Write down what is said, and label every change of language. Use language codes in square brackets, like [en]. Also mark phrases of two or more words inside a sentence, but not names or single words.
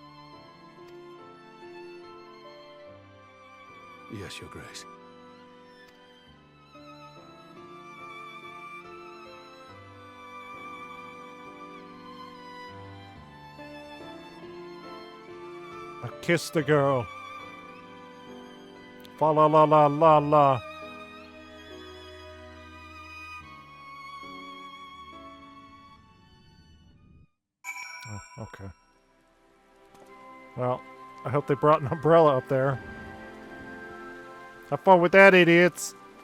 [en] Yes, Your Grace. I kissed the girl. Fa la la la la la. Oh, okay. Well, I hope they brought an umbrella up there. Have fun with that, idiots.